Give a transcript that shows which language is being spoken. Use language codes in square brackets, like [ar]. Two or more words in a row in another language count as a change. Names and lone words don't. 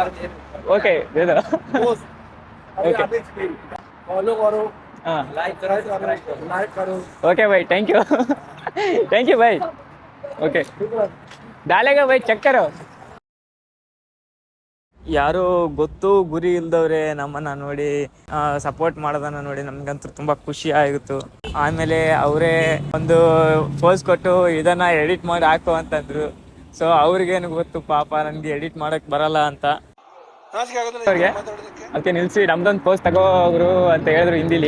[hi] ओके दे दो। पोस्ट अभी [en] Okay. [hi] आते ही फॉलो करो, हाँ लाइक करो। ओके भाई, [en] thank you [hi] भाई। ओके डालेगा भाई, चेक करो। [kn] ಯಾರೋ ಗೊತ್ತು ಗುರಿ ಇಲ್ದವ್ರೆ ನಮ್ಮನ್ನ ನೋಡಿ ಸಪೋರ್ಟ್ ಮಾಡೋದನ್ನ ನೋಡಿ ನಮ್ಗಂತೂ ತುಂಬಾ ಖುಷಿ ಆಗಿತ್ತು. ಆಮೇಲೆ ಅವರೇ ಒಂದು ಪೋಸ್ ಕೊಟ್ಟು ಇದನ್ನ ಎಡಿಟ್ ಮಾಡಿ ಹಾಕು ಅಂತಂದ್ರು. ಸೊ ಅವ್ರಿಗೇನು ಗೊತ್ತು ಪಾಪ ನನ್ಗೆ ಎಡಿಟ್ ಮಾಡಕ್ ಬರಲ್ಲ ಅಂತ, ಅವ್ರಿಗೆ ಅದಕ್ಕೆ ನಿಲ್ಸಿ ನಮ್ದೊಂದು ಪೋಸ್ ತಗೋರು ಅಂತ ಹೇಳಿದ್ರು ಹಿಂದಿಲಿ.